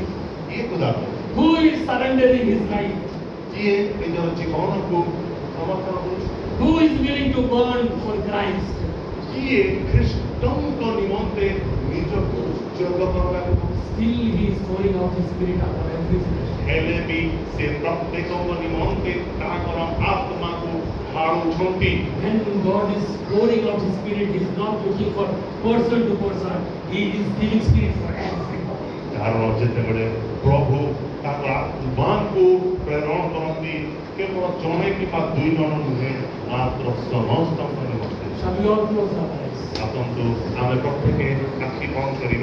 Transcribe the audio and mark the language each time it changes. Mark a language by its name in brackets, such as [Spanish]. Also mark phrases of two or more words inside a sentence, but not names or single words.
[Odia] କିଏ କ୍ଷୁଧାର୍ତ? [English] Who is surrendering his life? [Odia] କିଏ ନିଜର ଜୀବନକୁ ସମର୍ପଣ କରୁଛି? [English] Who is willing to burn for Christ? [Odia] କିଏ ଖ୍ରୀଷ୍ଟଙ୍କ ନିମନ୍ତେ ଯୋଗ କରିବାକୁ [English] Still he is pouring out his spirit upon every generation. [Odia] ହେଲେ ବି ସେ ପ୍ରତ୍ୟେକଙ୍କ ନିମନ୍ତେ ତାଙ୍କର ଆତ୍ମାକୁ ଢାଳୁଛନ୍ତି। [English] When God is pouring out his spirit, he is not looking for person to person. He is giving spirit for everybody. [Odia] କାରଣ ଯେତେବେଳେ ପ୍ରଭୁ ତାଙ୍କର ଆତ୍ମାକୁ ପ୍ରେରଣ କରନ୍ତି କେବଳ ଜଣେ କିମ୍ବା ଦୁଇ ଜଣ ନୁହେଁ ମାତ୍ର ସମସ୍ତଙ୍କ ନିମନ୍ତେ। [English] Shall we all close our eyes? [Odia] ଆସନ୍ତୁ ଆମେ ପ୍ରତ୍ୟେକେ ଆଖି ବନ୍ଦ କରିବା।